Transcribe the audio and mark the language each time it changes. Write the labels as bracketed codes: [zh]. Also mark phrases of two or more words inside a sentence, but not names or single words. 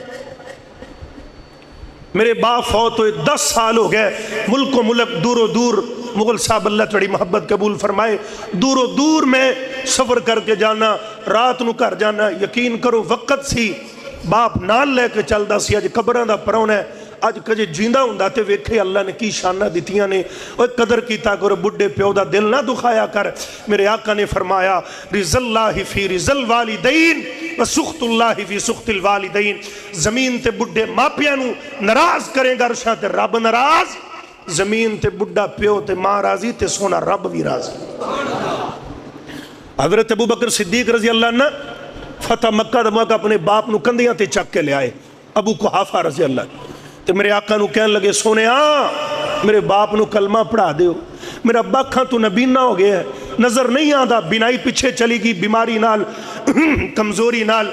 [pa] میرے باپ فوت ہوئے 10 سال ہو گئے، ملکو ملک دوروں دور، مغل صاحب اللہ تھوڑی محبت قبول فرمائے، دوروں دور میں سفر کر کے جانا، رات نوں گھر جانا. یقین کرو وقت سی باپ نال لے کے چلدا سی. اج قبراں دا پروہنا ہے، اج کتے جیوندا ہوندا تے ویکھے اللہ نے کی شاناں دتیاں نے. اوئے قدر کیتا کرو، بڈھے پیو دا دل نہ دکھایا کر. میرے آقا نے فرمایا [ar] رضا الله في رضا الوالدين وسخط الله في سخط الوالدين. [pa] زمین تے بڈھے ماپیاں نوں ناراض کرے گا عرشاں تے رب ناراض، زمین تے بڈھا پیو تے ماں راضی تے سوہنا رب بھی راضی. حضرت ابو بکر صدیق [ar] رضي الله عنه [pa] فتح مکہ دا موقع اپنے باپ نوں کندھیاں تے چک کے لیائے. ابو قحافہ [ar] رضي الله [pa] تے میرے آقا نوں کہن لگے، سوہنے میرے باپ نوں کلمہ پڑھا دیو. میرا ابا اکھاں توں نابینا ہو گیا ہے, [ur] نظر نہیں آتا, [pa] بینائی پچھے چلی گئی بیماری نال کمزوری نال.